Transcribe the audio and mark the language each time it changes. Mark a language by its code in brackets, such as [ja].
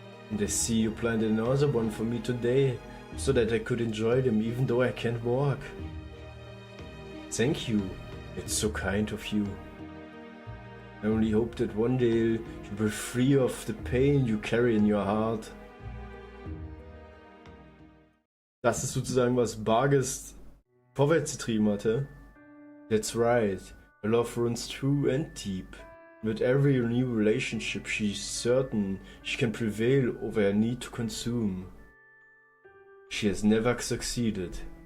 [en] And I see you planted another one for me today, so that I could enjoy them even though I can't walk. Thank you, it's so kind of you. I only hope that one day you will be free of the pain you carry in your heart. [de] Das ist sozusagen, was Bargest vorwärts getrieben hatte. [en] That's right, her love runs true and deep. With every new relationship she's certain she can prevail over her need to consume. She has never succeeded.